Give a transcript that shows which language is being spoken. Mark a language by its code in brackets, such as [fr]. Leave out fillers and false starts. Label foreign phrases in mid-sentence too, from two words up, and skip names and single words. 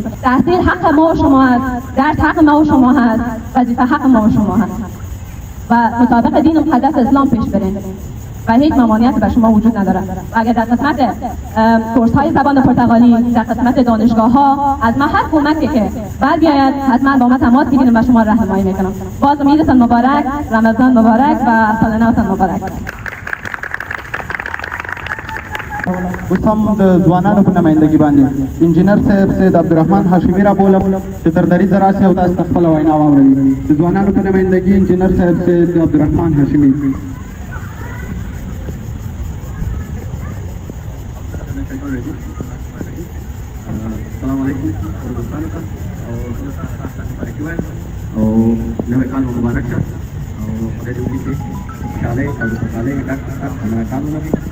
[fa] تحصیل حق ما و شما است، درس حق ما و شما هست، وظیفه حق ما و شما هست و مطابق دین مقدس اسلام پیش برید و هیچ ممانعتی به شما وجود نداره. و اگر در قسمت کورس های زبان پرتغالی، در قسمت دانشگاه ها از من هر کمکی که بعد بیاید حتما با من تماس بگیرید و شما راهنمایی میکنم. باز عیدتان مبارک، رمضان مبارک و سال نوتان مبارک. [ps] اوس هم د ځوانانو په نمایندګي باندې انجینر صاحب سید عبدالرحمن هاشمي رابولم چې تر دریځ راسي او تاسو ته خپله وینا واوروي. د ځوانانو په نمایندګي انجینر صاحب سید عبدالرحمن هاشمي. [ar] السلام علیکم [ps] دوستانو ته او نوی کال مبارک شه او خدای دې وکړي چې خوشحالۍ او د خوشحالۍ ډک کال ولري.